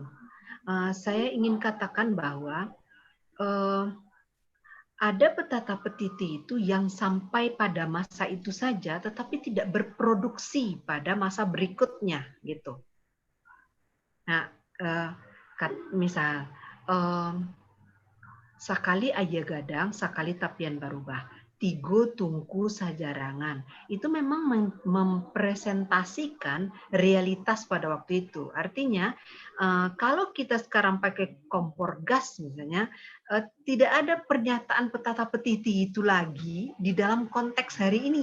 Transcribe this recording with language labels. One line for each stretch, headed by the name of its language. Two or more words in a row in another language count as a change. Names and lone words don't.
Indonesian: Saya ingin katakan bahwa ada
Minangkabau: petata petiti
Indonesian: itu yang sampai pada masa itu saja, tetapi tidak berproduksi pada masa berikutnya, gitu.
Minangkabau: Nah, misal sakali aja gadang, sakali tapian barubah, tigo tungku sajarangan.
Indonesian: Itu memang mempresentasikan realitas pada waktu itu. Artinya, kalau kita sekarang pakai kompor gas misalnya, tidak ada pernyataan
Minangkabau: petata petiti
Indonesian: itu lagi di dalam konteks hari ini.